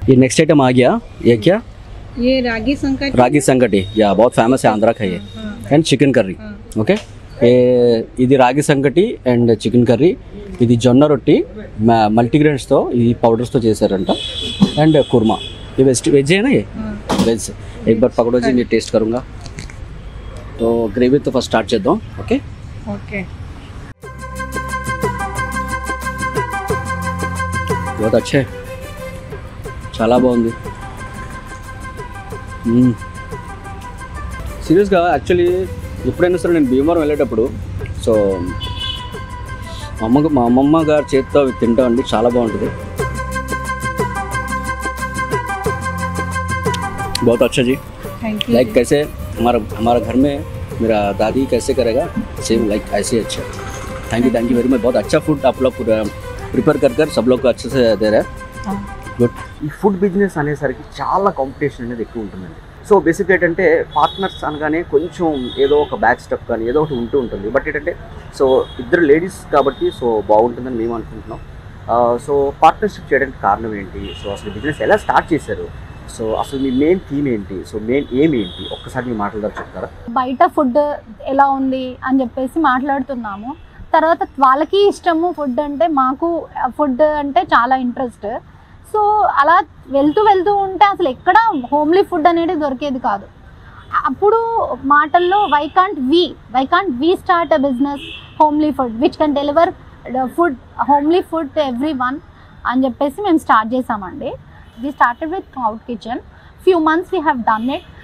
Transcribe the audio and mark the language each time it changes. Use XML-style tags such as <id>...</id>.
<hi>ये next item आ गया, ये क्या? ये रागी संकट. रागी संगटी, या बहुत फेमस है आंध्रा का ये.</hi> <te>And chicken curry. ఓకే, ఇది రాగి సంగటి అండ్ చికెన్ కర్రీ. ఇది జొన్న రొట్టి మల్టీగ్రెయిన్స్తో, ఈ పౌడర్స్తో చేశారంట.</te> <hi>అండ్ కుర్మా. ये वेज है ना, ये वेज. एक बार पकड़ो जी, मैं टेस्ट करूँगा. तो ग्रेवी तो फर्स्ट स्टार्ट చేద్దాం. Okay okay. बहुत अच्छे,</hi> <te>చాలా బాగుంది. సీరియస్గా యాక్చువల్లీ ఎప్పుడైనా సరే నేను భీమవరం వెళ్ళేటప్పుడు సో మా అమ్మమ్మ గారి చేతితో అవి తింటామండి, చాలా బాగుంటుంది.</te> <hi>बहुत अच्छा जी. Thank you. लाइक कैसे हमारा घर में मेरा दादी कैसे करेगा सेम लाइक ऐसे अच्छा. Thank you very much. बहुत अच्छा फूड आप लोग प्रिपेयर कर सब लोग को अच्छे से दे रहे हैं.</hi> <te>గుడ్. ఈ ఫుడ్ బిజినెస్ అనేసరికి చాలా కాంపిటీషన్ అనేది ఎక్కువ ఉంటుందండి. సో బేసిక్ ఏంటంటే పార్ట్నర్స్ అనగానే కొంచెం ఏదో ఒక బ్యాక్ స్టెప్ కానీ ఏదో ఒకటి ఉంటుంది. బట్ ఏంటంటే సో ఇద్దరు లేడీస్ కాబట్టి సో బాగుంటుందని మేము అనుకుంటున్నాం. సో పార్ట్నర్షిప్ చేయడానికి కారణం ఏంటి, సో అసలు బిజినెస్ ఎలా స్టార్ట్ చేశారు, సో అసలు మీ మెయిన్ థీమ్ ఏంటి, సో మెయిన్ ఏం ఏంటి, ఒక్కసారి మీ మాటల ద్వారా చెప్తారా? బయట ఫుడ్ ఎలా ఉంది అని చెప్పేసి మాట్లాడుతున్నాము. తర్వాత వాళ్ళకి ఇష్టము ఫుడ్ అంటే, మాకు ఫుడ్ అంటే చాలా ఇంట్రెస్ట్. సో అలా వెళ్తూ ఉంటే అసలు ఎక్కడ హోమ్లీ ఫుడ్ అనేది దొరికేది కాదు. అప్పుడు మాటల్లో</te> <en>why can't we start a business homely food which can deliver food, homely food to everyone</en> <te>అని చెప్పేసి మేము స్టార్ట్ చేసామండి.</te> <en>We started with cloud kitchen. Few months we have done it.</en>